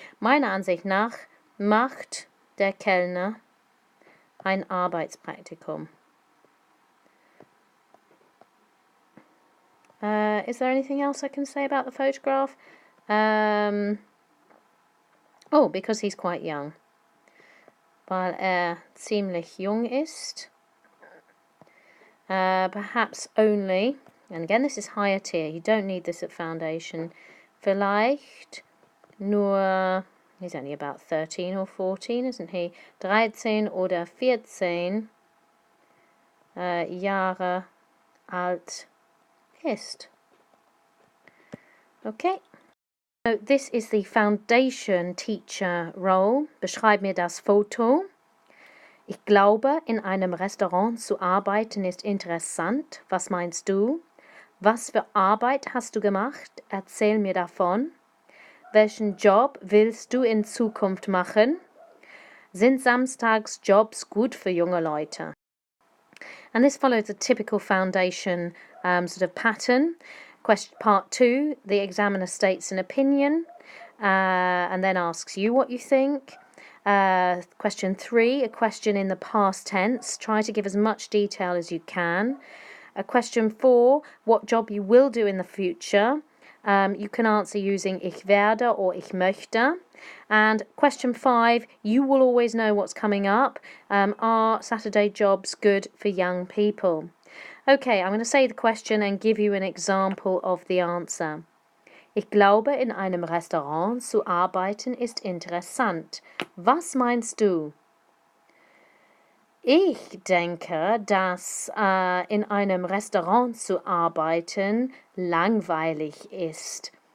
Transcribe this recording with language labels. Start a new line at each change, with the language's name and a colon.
German: Meiner Ansicht nach macht der Kellner ein Arbeitspraktikum.
English: Is there anything else I can say about the photograph? Oh, because he's quite young.
German: Weil ziemlich jung ist.
English: Perhaps only, And again, this is higher tier. You don't need this at foundation.
German: Vielleicht nur,
English: he's only about 13 or 14, isn't he?
German: 13 oder 14 Jahre alt ist.
English: Okay. So this is the foundation teacher role.
German: Beschreib mir das Foto. Ich glaube, in einem Restaurant zu arbeiten ist interessant. Was meinst du? Was für Arbeit hast du gemacht? Erzähl mir davon. Welchen Job willst du in Zukunft machen? Sind Samstagsjobs gut für junge Leute?
English: And this follows a typical foundation sort of pattern. Question part 2, the examiner states an opinion and then asks you what you think. Question 3, a question in the past tense. Try to give as much detail as you can. Question 4, what job you will do in the future. You can answer using
German: ich werde
English: or
German: ich möchte.
English: And question 5, you will always know what's coming up. Are Saturday jobs good for young people? Okay, I'm going to say the question and give you an example of the answer.
German: Ich glaube, in einem Restaurant zu arbeiten ist interessant. Was meinst du? Ich denke, dass in einem Restaurant zu arbeiten langweilig ist.